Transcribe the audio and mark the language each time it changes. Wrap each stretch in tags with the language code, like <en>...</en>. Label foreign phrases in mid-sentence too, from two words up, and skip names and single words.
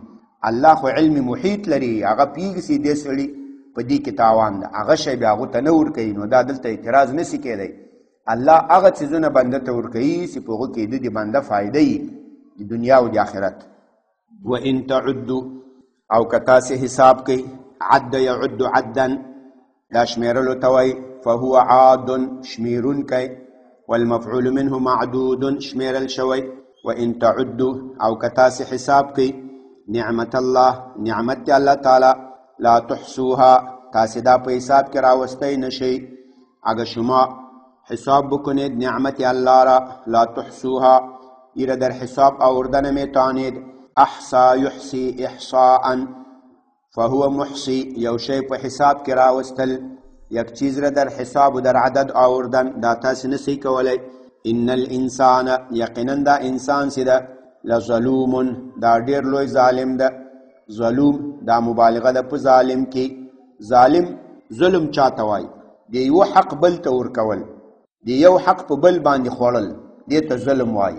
<ps>الله خو علم محیط لري، هغه پوهېږي چې دې سړي په دې کې تاوان ده، هغه شی بیا هغو ته نه ورکوي. نو دا دلته اعتراض نه شي کېدی. الله هغه څیزونه بنده ته ورکوي چې په هغو کې د بنده فایده وي د دنیا او د آخرت.</ps> <ar>وان تعدو</ar> <ps>او که تاسې حساب کوي،</ps> <ar>عد یعد عدا،</ar> <ps>دا شمیرلو ته وایي،</ps> <ar>فهو عاد شمیرونکی، والمفعول منه معدود</ar> <ps>شمیرل شوی.</ps> <ar>وان تعدو</ar> <ps>او که تاسې حساب کوي نعمت الله،</ps> <ar>نعمت الله تعالی، لا تحصوها،</ar> <ps>تاسې دا په حساب کې راوستی نشئ.</ps> <fa>اگر شما حساب بکنید نعمت الله را،</fa> <ar>لا تحصوها،</ar> <fa>ایره در حساب آوردن میتوانید.</fa> <ar>احصا یحصی احصاء، فهو محصی،</ar> <ps>یو شی په حساب کې راوستل،</ps> <fa>یک چیز را در حساب و در عدد آوردن،</fa> <ps>دا تاسې نسی کولی.</ps> <ar>ان الانسان،</ar> <ps>یقینا دا انسان چې ده، لظلوم، دا ډېر لوی ظالم ده. ظلوم دا مبالغه ده په ظالم کې. ظالم ظلم چاته وایي؟ د یو حق بل ته ورکول، د یو حق په بل باندې خوړل، دې ته ظلم وایي.</ps>